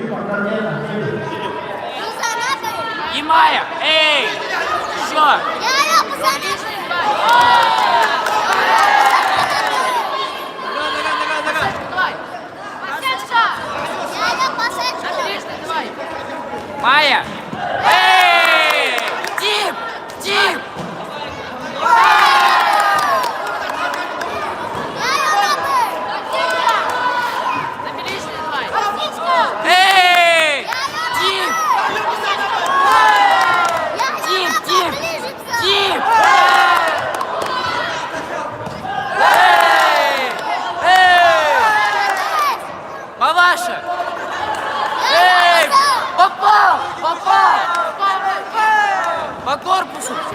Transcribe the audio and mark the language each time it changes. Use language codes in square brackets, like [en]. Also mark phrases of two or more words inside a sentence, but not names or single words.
[ru] И Майя, эй! Все. Майя! Эй! Дип! Дип! Эй! Дип! Дип! Дип! Дип! Эй! Эй! Маваша! Эй! Попал! Попал! По корпусу!